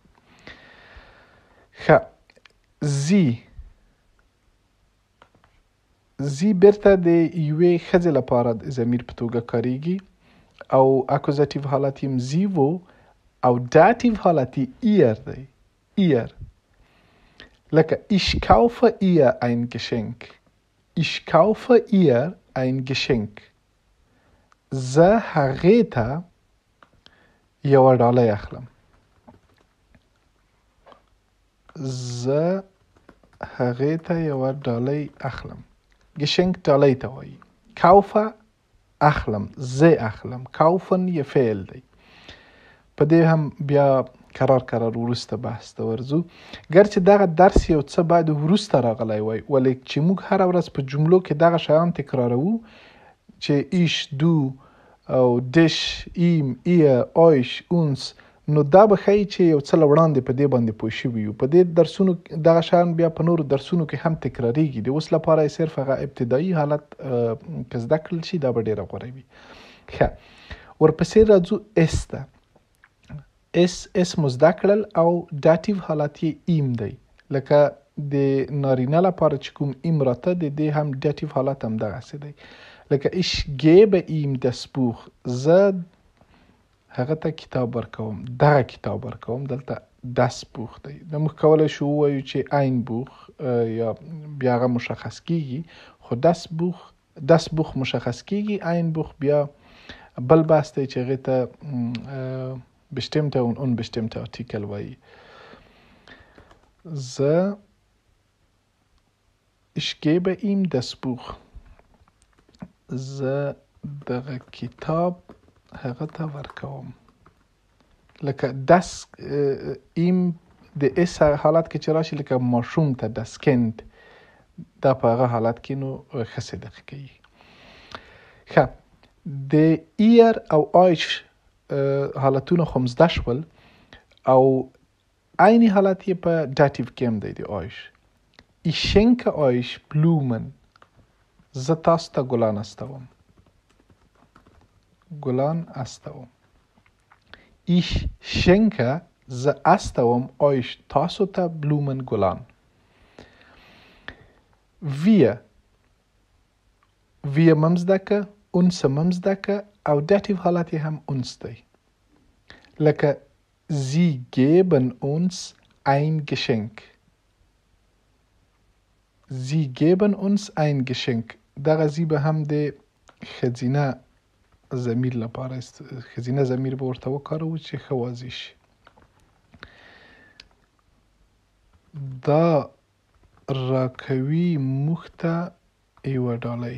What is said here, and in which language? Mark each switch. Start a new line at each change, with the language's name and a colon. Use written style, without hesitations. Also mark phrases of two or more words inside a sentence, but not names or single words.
Pashto: ښه زی بیرته د یوې ښځې لپاره د ضمیر په توګه کاریږي او اکوزاتیو حالت یې زی و او داتیو حالت یې ایر دی.
German: ایر لکه ich kaufe ihr ein Geschenk. Ich kaufe ihr ein Geschenk.
Pashto: زه هغې ته یوه ډالۍ اخلم. زه هغې ته یوه ډالۍ اخلم. Geschenk ډالۍ ته وایي. kaufe اخلم، زه اخلم. kaufen یې فعل دی. په دې هم بیا کرار وروسته بحث ته ورځو. ګرچې دغه درس یو څه باید وروسته راغلی وای، ولې چې موږ هره ورځ په جملو کې دغه شیان تکراروو چې
German: ich، du
Pashto: او
German: dich، ihm، ihr، euch، uns،
Pashto: نو دا به ښایي چې یو څه له وړاندې په دې باندې پوه شوي یو. په دې درسونو دغه شیان بیا په نورو درسونو کې هم تکراریږي. د اوس لپاره یې صرف هغه ابتدایي حالت که زده کړل شي دا به ډېره غوره وي. ښه ورپسې راځو اس ته. اس مزده کړل او داتیو حالت یې ایم دی. لکه د نارینه لپاره چې کوم ایم راته د دې هم داتیو حالت هم دغسې دی.
German: لکه ich gebe ihm das Buch.
Pashto: زه هغه ته کتاب ورکوم، دغه کتاب ورکوم. دلته
German: das Buch
Pashto: دی. نو موږ کولی شو ووایو چې
German: ein Buch
Pashto: یا بیا هغه مشخص کیږي، خو
German: das Buch
Pashto: مشخص کیږي،
German: ein Buch
Pashto: بیا بل بحث دی چې هغې ته
German: bestimmte und unbestimmte Artikel
Pashto: وایي.
German: ich gebe ihm das Buch.
Pashto: زه دغه کتاب هغه ته ورکوم. لکه
German: das ihm
Pashto: د اس حالت کې چې راشي لکه ماشوم ته
German: das Kind،
Pashto: دا په هغه حالت کې نو ښه صدق کوي. ښه، د ihr او euch حالتونه خو مزده شول او عیني حالت یې په داتیو کې هم دی د euch.
German: ich schenke euch Blumen.
Pashto: زه تاسو ته ګلان استوم.
German: ich schenke
Pashto: زه استوم euch تاسو ته Blumen ګلان. wir ممزدکه، uns ممزدکه او داتیو حالت یې هم uns دی.
German: لکه sie geben uns ein Geschenk. sie geben uns ein Geschenk.
Pashto: دغه زی به هم د ښځینه ضمیر لپاره ښځینه ضمیر به ورته وکاروو چې ښه واضح شي. دا راکوي موږ ته یوه ډالۍ.